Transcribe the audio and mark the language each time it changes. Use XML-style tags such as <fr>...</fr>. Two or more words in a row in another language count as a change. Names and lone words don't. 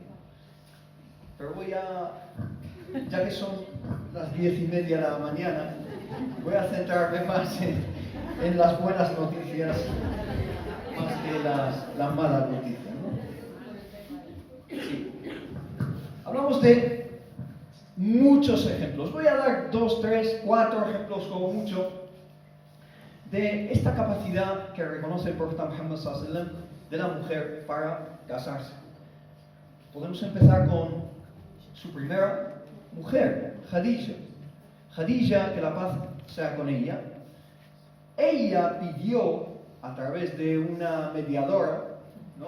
<es>Pero ya que son las 10:30 de la mañana, voy a centrarme más en las buenas noticias, más que las malas noticias, ¿no? Sí. Hablamos de muchos ejemplos. Voy a dar 2, 3, 4 ejemplos como mucho de esta capacidad que reconoce el profeta Muhammad</es> <ar>صلى الله عليه وسلم</ar> <es>de la mujer para casarse. Podemos empezar con su primera mujer, Khadija. Khadija, que la paz sea con ella. Ella pidió a través de una mediadora, ¿no?</es>